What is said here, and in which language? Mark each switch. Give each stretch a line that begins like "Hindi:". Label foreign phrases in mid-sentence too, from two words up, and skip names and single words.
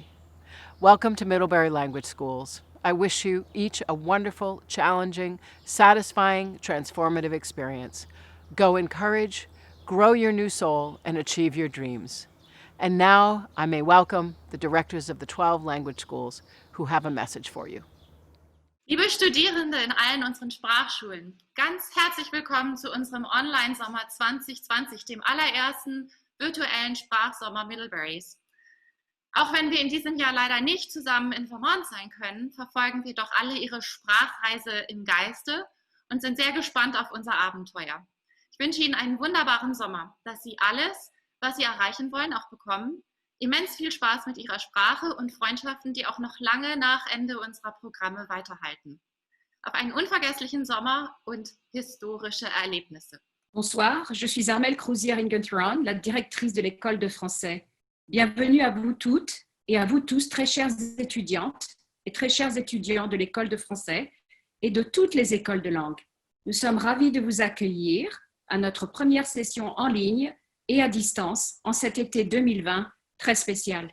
English: Welcome to Middlebury Language Schools. I wish you each a wonderful, challenging, satisfying, transformative experience. Go in courage, grow your new soul, and achieve your dreams. And now I may welcome the directors of the 12 language schools who have a message for you.
German: Liebe Studierende in allen unseren Sprachschulen, ganz herzlich willkommen zu unserem Online-Sommer 2020, dem allerersten virtuellen Sprachsommer Middleburys. Auch wenn wir in diesem Jahr leider nicht zusammen in Vermont sein können, verfolgen wir doch alle Ihre Sprachreise im Geiste und sind sehr gespannt auf unser Abenteuer. Ich wünsche Ihnen einen wunderbaren Sommer, dass Sie alles, was Sie erreichen wollen, auch bekommen. Immens viel Spaß mit Ihrer Sprache und Freundschaften, die auch noch lange nach Ende unserer Programme weiterhalten. Auf einen unvergesslichen Sommer und historische Erlebnisse.
French: Bonsoir, je suis Armelle Crozier-Ingenturan, la directrice de l'école de français. Bienvenue à vous toutes et à vous tous, très chères étudiantes et très chers étudiants de l'école de français et de toutes les écoles de langue. Nous sommes ravis de vous accueillir à notre première session en ligne et à distance en cet été 2020 très spécial.